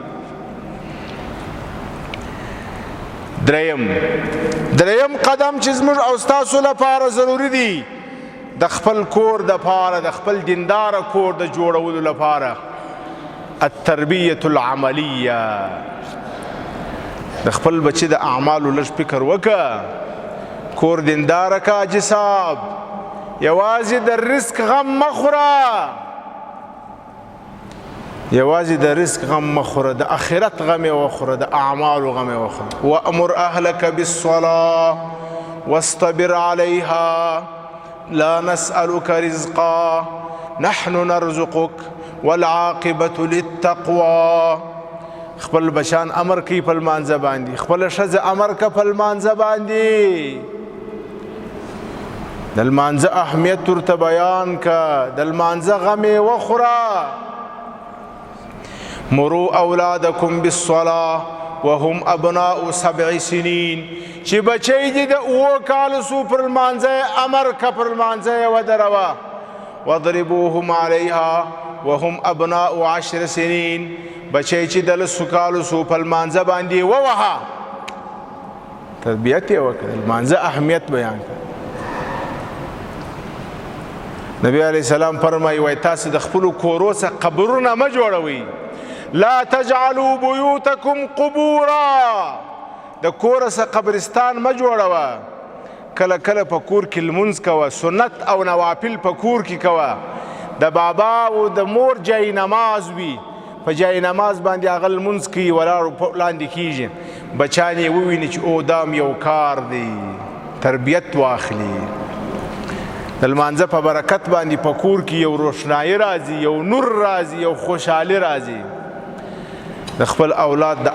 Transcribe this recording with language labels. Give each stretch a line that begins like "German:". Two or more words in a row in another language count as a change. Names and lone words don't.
Pashto: دریم قدم چې زموږ او ستاسو لپاره ضروري دی د خپل کور دپاره د خپل دینداره کور د جوړولو لپاره
Arabic: التربیة العملیه
Pashto: د خپل بچی د اعمالو لږ فکر وکړه کور دینداره که حاجي صاحب یوازې د رزق غم مخوره یوازې د رزق غم مخوره د اخرت غم یې وخوره د اعمالو غم یې وخوره
Arabic: وامر اهلک بالصلاة واصطبر عليها لا نسألك رزقا نحن نرزقك والعاقبة للتقوى
Pashto: خپل بچان امر کوي په لمانځه باندې خپله ښځه امر که په لمانځه باندې د لمانځه اهمیت ورته بیان که د لمانځه غم یې وخوره
Arabic: مروا اولادکم بالصلاة وهم ابناء 7 سنین
Pashto: چې بچی دي د 7 کالو سو پر لمانځه امر که پر لمانځه یې ودروه
Arabic: واضربوهم عليها وهم ابناء 10 سنین
Pashto: بچی چې د 10 کالو سو په لمانځه باندې ووهه تربیت یې وکړه لمانځه اهمیت بیان کړه نبی
Arabic: علیه السلام
Pashto: فرمایي وایي تاسو د خپلو کورو څخه قبرونه مه جوړوئ
Arabic: لا تجعلوا بيوتكم قبورا
Pashto: د کور څخه قبرستان مه جوړوه کله کله په کور کې لمونځ کوه سنت او نوافل په کور کې کوه د بابا او د مور جای نماز وي په جای نماز باندې هغه لمونځ کوي ولاړ لاندې کیږي بچان یې وویني چې او دام یو کار دی تربیت واخلي د لمانځه په برکت باندې په کور کې یو روښنایي راځي یو نور راځي یو خوشحالي راځي د خپل اولاد د